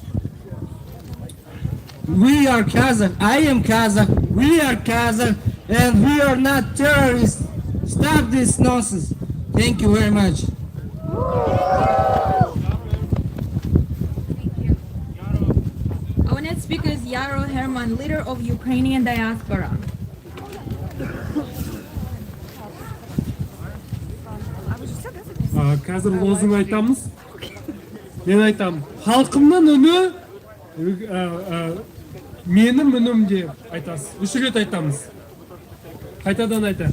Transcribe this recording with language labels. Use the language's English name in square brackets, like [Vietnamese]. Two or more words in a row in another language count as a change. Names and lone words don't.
[English] We are Kazakh, I am Kazakh, we are Kazakh, and we are not terrorists. Stop this nonsense. Thank you very much. Our next speaker is Yaro Herman, leader of Ukrainian diaspora. [Kazakh] Қазір лозунг айтамыз. Мен айтам, халқымның үні менің үнім деп айтасыз. 3 рет айтамыз. Қайтадан айтайын.